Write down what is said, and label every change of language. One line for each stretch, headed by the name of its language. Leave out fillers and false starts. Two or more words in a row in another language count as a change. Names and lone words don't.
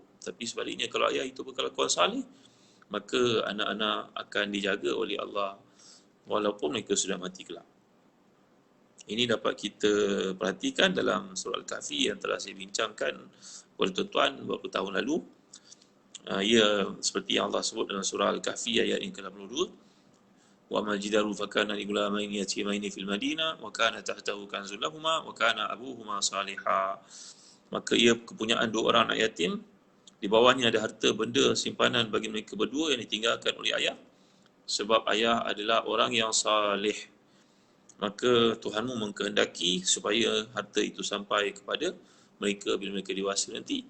Malay: Tapi sebaliknya, kalau ayah itu berkelakuan salih, maka anak-anak akan dijaga oleh Allah walaupun mereka sudah mati kelak. Ini dapat kita perhatikan dalam surah Al-Kahfi yang telah saya bincangkan kepada tuan-tuan beberapa tahun lalu. Ia seperti yang Allah sebut dalam surah Al-Kahfi ayat yang ke-82.
Arabic: وما الجدار فكان لغلامين يتيمين في المدينة وكان تحته كنز لهما وكان أبوهما صالحا.
Malay: Maka ia kepunyaan dua orang anak yatim, di bawahnya ada harta benda simpanan bagi mereka berdua yang ditinggalkan oleh ayah, sebab ayah adalah orang yang saleh. Maka Tuhanmu mengkehendaki supaya harta itu sampai kepada mereka bila mereka dewasa nanti.